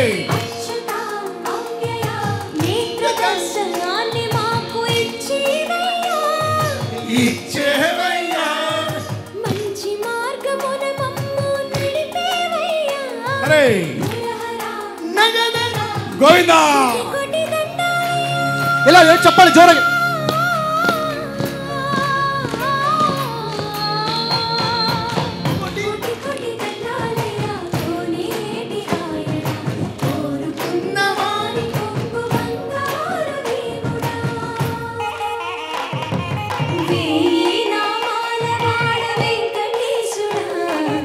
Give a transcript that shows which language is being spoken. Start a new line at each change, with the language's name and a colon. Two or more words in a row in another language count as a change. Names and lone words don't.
Telugu: అచ్యుత అవ్యయ నేత్ర దర్శనాన్ని మాకు ఇచ్చేవయ్యా ఇచ్చేవయ్య మంచి మార్గమున మమ్ము నడిపేవయ్యా హరే నగదన ಗೋವಿಂದ కోటి దండాలయ్యా
Kannada: ಎಲ್ಲ ಚಪ್ಪಾಳೆ ಜೋರಾಗಿ
Telugu: కోటి కోటి దండాలయ్యా కోనేటి రాయడా కోరుకున్న వారి కొంగు బంగారు దేవుడా వేయి నామాల వాడ వెంకటేశుడా